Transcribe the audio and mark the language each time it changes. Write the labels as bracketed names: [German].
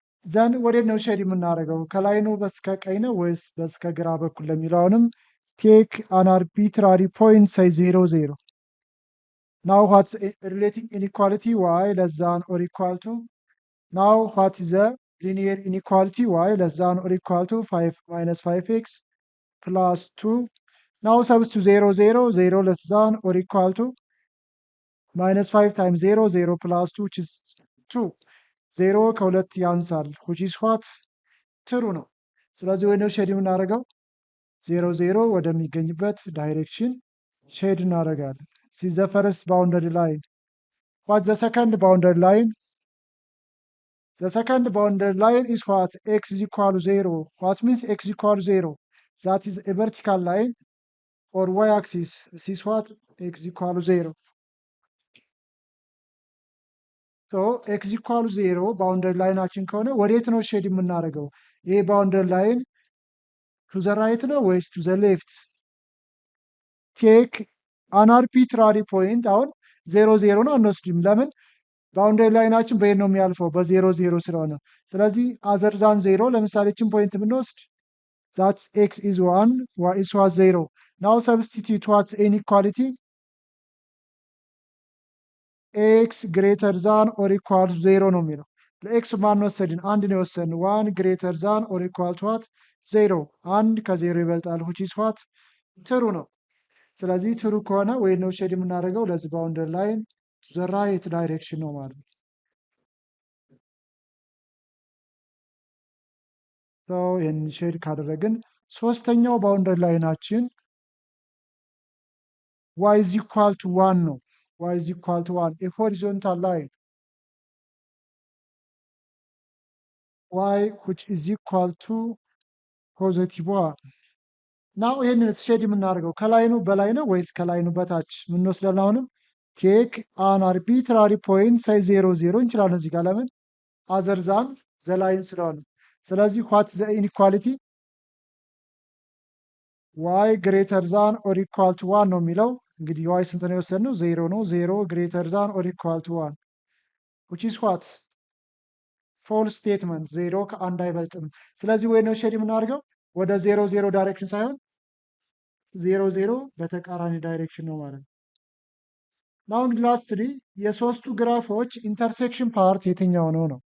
[Amharic] ዘን ወደ ነው ሼድ የምናደርገው ከላይኑ በስከ ቀኝ ነው ወይስ በስከ ግራ በኩል ለሚለውንም [English] ቴክ አን አርቢትራሪ ፖይንት ሳይ 0 0። now what's relating inequality y less than or equal to, now what is the linear inequality y less than or equal to 5 minus 5x plus 2. now substitute 0 0 0 less than or equal to minus 5 times 0 0 plus 2 which is 2. [Amharic] 0 ከሁለት ያንሳል [English] which is what true [Amharic] ነው። ስለዚህ ወይ ነው ሼድ የምናደርገው 0 0 ወደሚገኝበት ዳይሬክሽን ሼድ እናደርጋለን። [English] this is the first boundary line. what's the second boundary line? the second boundary line is what x is equal to 0. what means x is equal to 0? that is a vertical line or y-axis. this is what x is equal to 0. so x is equal to 0 boundary [Amharic] ላይናችን ከሆነ ወዴት ነው ሼድ የምናደርገው? [English] ይሄ boundary line to the right [Amharic] ነው ወይስ [English] to the left? take an arbitrary point. [Amharic] አሁን 0 0 ነው አንወስድም። ለምን? ባውንደሪ ላይናችን በየት ነው የሚያልፈው? በ0 0 ስለሆነ። ስለዚህ [English] other than 0 [Amharic] ለምሳሌ እችን ፖይንት ብንወስድ [English] that x is 1 y is 0. now substitute what's inequality x greater than or equal to 0 [Amharic] ነው የሚለው። ለኤክስ ማን ወሰድን? አንድ ነው የወሰድን። [English] 1 greater than or equal to what 0። [Amharic] አንድ ከ0 ይበልጣል [English] which is what true [Amharic] ነው። ስለዚህ true ከሆነ ወይ ነው ሼድ የምናደርገው ለዚህ ባውንደሪ ላይን [English] the right direction [Amharic] ነው ማለት ነው። [English] so [Amharic] ይህን ሼድ ካደረግን ሶስተኛው ባውንደሪ ላይናችን [English] y is equal to 1 [Amharic] ነው። [English] y is equal to 1 a horizontal line y which is equal to positive 1. [Amharic] now ይህንን ሼድ የምናደርገው ከላይ ነው በላይ ነው ወይስ ከላይ ነው በታች? ምን ወስደን አሁንም [English] ቴክ አን አርቢትራሪ ፖይንት ሳይ [Amharic] 0 0 እንችላለን እዚህ ጋር። ለምን? [English] other than the line [Amharic] ስለሆነ። ስለዚህ [English] what the inequality y greater than or equal to 1 [Amharic] ነው የሚለው። እንግዲህ [English] y [Amharic] ስንት ነው የወሰድነው? 0 ነው። [English] 0 greater than or equal to 1 which is what false statement [Amharic] 0 ከአንድ አይበልጥም። ስለዚህ ወይ ነው ሼድ የምናደርገው ወደ 0 0 ዳይሬክሽን ሳይሆን 0 0 በተቃራኒ ዳይሬክሽን ነው ማለት ነው። now እንግዲህ ላስትሊ የሶስቱ ግራፎች ኢንተርሴክሽን ፓርት የትኛው ነው ነው።